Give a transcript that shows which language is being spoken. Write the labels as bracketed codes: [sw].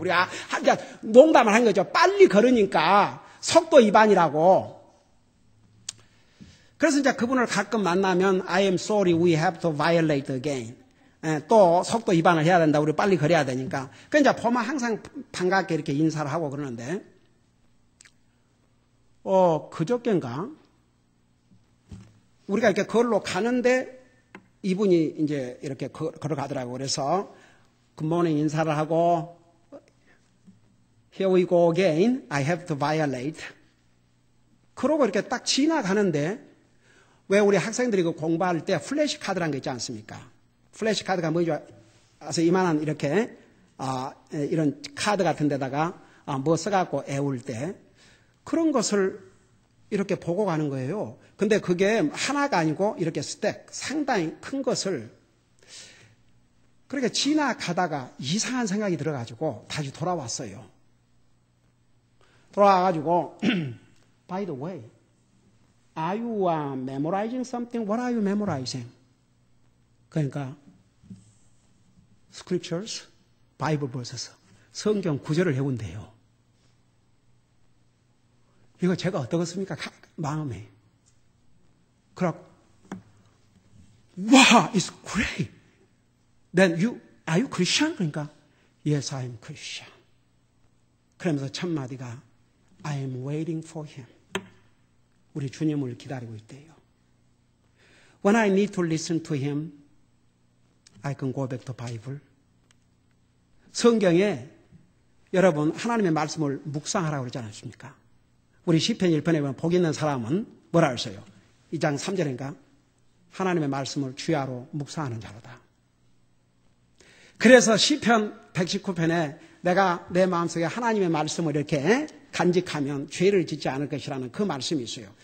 [ko] 우리가 농담을 한 거죠. 빨리 걸으니까 속도 위반이라고. 그래서 이제 그분을 가끔 만나면 [en] I am sorry we have to violate again. [ko] 또 속도 위반을 해야 된다. 우리 빨리 걸어야 되니까. 그러니까 이제 보면 항상 반갑게 이렇게 인사를 하고 그러는데 그저께인가 우리가 이렇게 걸로 가는데 이분이 이제 이렇게 걸어가더라고요. 그래서 굿모닝 인사를 하고 [en] Here we go again. I have to violate. [ko] 그러고 이렇게 딱 지나가는데 왜 우리 학생들이 그 공부할 때 플래시 카드라는 게 있지 않습니까? 플래시 카드가 뭐죠? 그래서 이만한 이렇게 이런 카드 같은 데다가 뭐 써갖고 애울 때 그런 것을 이렇게 보고 가는 거예요. 근데 그게 하나가 아니고 이렇게 스택 상당히 큰 것을 그렇게 지나가다가 이상한 생각이 들어가지고 다시 돌아왔어요. 돌아와가지고 [en] By the way, are you memorizing something? What are you memorizing? [ko] 그러니까 [en] scriptures, Bible verses, [ko] 성경 구절을 외운대요. 이거 제가 어떻겠습니까? 마음에. 그럼 [en] wow, it's great. Then are you Christian? [ko] 그러니까 [en] yes, I am Christian. [ko] 그러면서 첫 마디가 [en] I am waiting for him. [ko] 우리 주님을 기다리고 있대요. [en] When I need to listen to him, I can go back to Bible. [ko] 성경에 여러분 하나님의 말씀을 묵상하라고 그러지 않았습니까? 우리 시편 1편에 보면 복 있는 사람은 뭐라 했어요? 2장 3절인가? 하나님의 말씀을 주야로 묵상하는 자로다. 그래서 시편 119편에 내가 내 마음속에 하나님의 말씀을 이렇게 간직하면 죄를 짓지 않을 것이라는 그 말씀이 있어요.